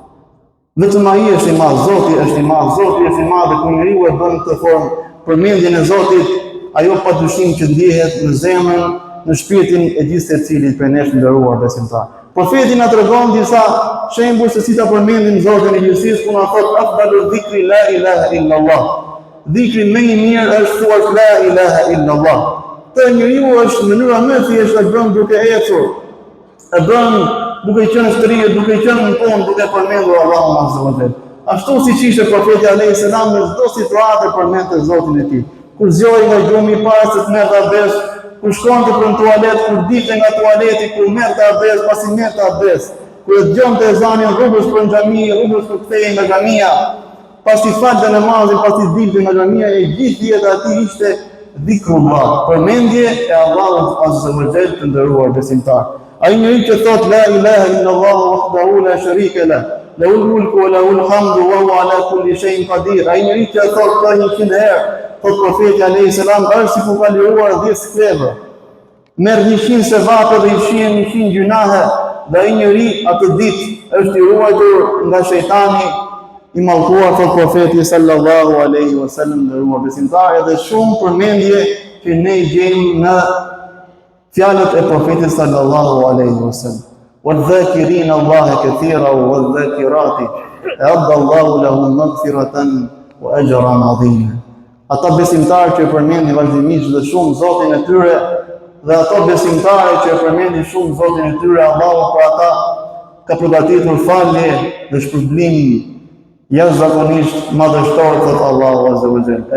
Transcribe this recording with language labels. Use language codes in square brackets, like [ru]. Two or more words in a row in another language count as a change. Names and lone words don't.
[sq] Vetëm ai është i madh, Zoti është i madh, Zoti është i madh, dhe kur njeriu e bën këtë formë përmendjen e Zotit, ajo padyshim që ndjehet në zemrën, në shpirtin e gjithë secilit prej nesh nderuar besimtar. Profeti na tregon disa shembuj se si ta përmendim Zotin e gjithësisë, ku na thot [ar] أفضل الذكر لا إله إلا الله. [sq] Dhikri më i mirë është thuar [ar] لا إله إلا الله. [sq] Të njeriu është mënyra më e thjeshtë e bën duke ecur, e bën duke qenë shtrirë, duke qenë në punë, duke përmendur Allahun [ar] عز وجل. [sq] Ashtu siç ishte profeti [ar] عليه السلام [sq] në çdo situatë përmendte Zotin e tij. Kur zgjoi nga gjumi para se të merrte abdes, kur shkonte për në tualet, kur dilte nga tualeti, kur merrte abdes, pasi merrte abdes, kur e dëgjonte ezanin rrugës për në xhami, rrugës për kthehej nga xhamia, pasi falte namazin, pasi dilte nga xhamia, e gjithë jeta e tij ishte dhikrullah, përmendje e Allahut [ar] عز وجل, [sq] të nderuar besimtar. Ai njeriu që thot [ar] لا إله إلا الله وحده لا شريك له له الملك وله الحمد وهو على كل شيء قدير. [sq] Ai njeriu që thot ka 100 herë, thot profeti [ar] عليه السلام, [sq] është si ku ka liruar 10 skleve. Merr 100 sevape dhe i fshihen 100 gjunahe, dhe ai njeri atë ditë është i ruajtur nga shejtani i mallkuar, thot profeti [ar] صلى الله عليه وسلم, [sq] nderuar besimtarë, dhe shumë përmendje që ne i gjejmë në fjalët e profetit [ar] صلى الله عليه وسلم. وَالذَّاكِرِينَ اللَّهَ كَثِيرًا وَالذَّاكِرَاتِ أَعَدَّ اللَّهُ لَهُم مَغْفِرَةً وَأَجْرًا عَظِيمًا. [sq] Ata besimtarë që përmendin vazhdimisht dhe shumë Zotin e tyre, dhe ato besimtarë që përmendin shumë Zotin e tyre, Allahu për ata ka përgatitur falje dhe shpërblim jashtëzakonisht madhështor, thot Allahu [ar] عز وجل.